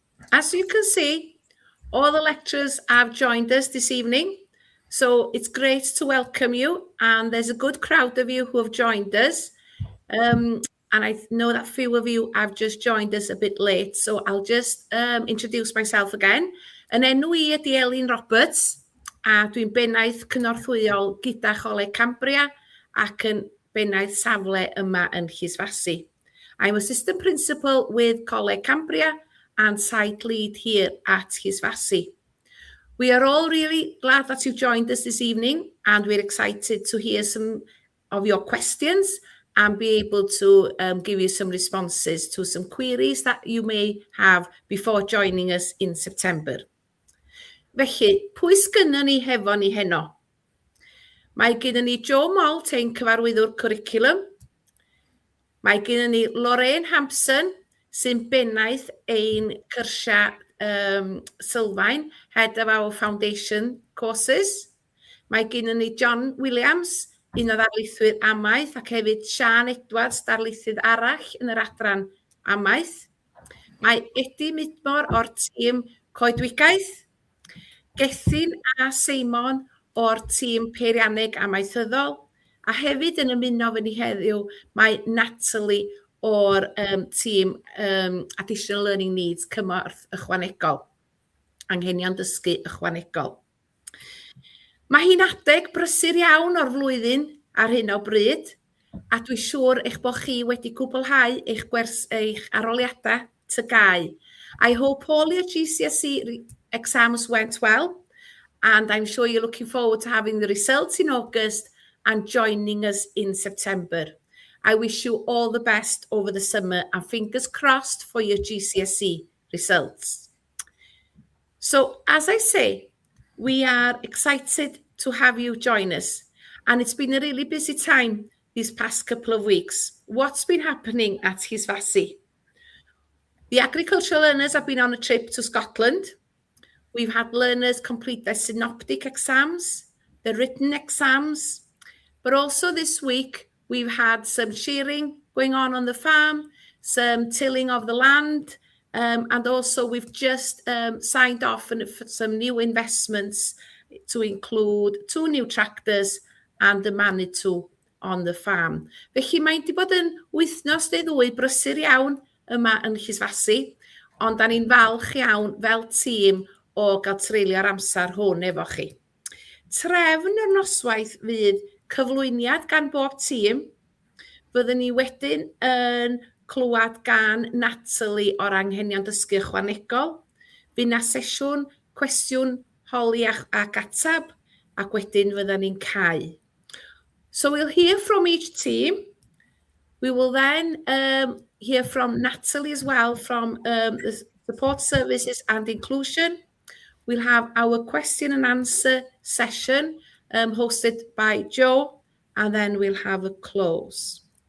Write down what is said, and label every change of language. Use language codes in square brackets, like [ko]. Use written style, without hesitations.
[en] As you can see, all the lecturers have joined us this evening. So it's great to welcome you, and there's a good crowd of you who have joined us. And I know that few of you have just joined us a bit late, so I'll just introduce myself again. [cy] Yn enw I ydi Elin Roberts, a dwi'n bennaeth cynorthwyol gyda Choleg Cambria ac yn bennaeth safle yma yn Llysfasi. [en] I'm Assistant Principal with Coleg Cambria and site lead here at Llysfasi. We are all really glad that you joined us this evening and we're excited to hear some of your questions and be able to give you some responses to some queries that you may have before joining us in September. [cy] Felly, pwy sgynnon ni hefo ni heno? Mae gennym ni Joe Malt, ein cyfarwyddwr cwricwlwm. Mae gennym ni Lorraine Hampson, sy'n bennaeth ein cyrsia sylfaen, [en] Head of our Foundation Courses. [cy] Mae gennym ni John Williams, un o ddarlithwyr amaeth, ac hefyd Sian Edwards, darlithydd arall yn yr adran amaeth. Mae Eddie Midmore o'r tîm coedwigaeth. Gethin a Seimon o'r tîm peirianneg amaethyddol. A hefyd yn ymuno fy ni heddiw, mae Natalie o'r tîm Additional Learning Needs cymorth ychwanegol, anghenion dysgu ychwanegol. Mae hi'n adeg brysur iawn o'r flwyddyn ar hyn o bryd, a dwi'n siŵr eich bod chi wedi cwblhau eich arholiadau tygau. [en] I hope all your GCSE exams went well, and I'm sure you're looking forward to having the results in August and joining us in September. I wish you all the best over the summer and fingers crossed for your GCSE results. So, as I say, we are excited to have you join us. And it's been a really busy time these past couple of weeks. What's been happening at Llysfasi? The agricultural learners have been on a trip to Scotland. We've had learners complete their synoptic exams, their written exams, but also this week we've had some shearing going on the farm, some tilling of the land, and also we've just signed off on some new investments to include 2 new tractors and the Manitou on the farm. [cy] Felly mae'n di bod yn wythnos neu ddwy brysur iawn yma yn Llysfasi, ond da ni'n falch iawn fel tîm o gael treulio'r amser hwn efo chi. Trefn yr noswaith fydd cyflwyniad gan bob tîm. Byddwn ni wedyn yn clywed gan Natalie o'r anghenion dysgu ychwanegol. Fydd na sesiwn cwestiwn holi ac atab, ac wedyn fyddan ni'n cau. [en] So we'll hear from each team. We will then hear from Natalie as well from the Support Services and Inclusion. We'll have our question and answer session hosted by Joe, and then we'll have a close.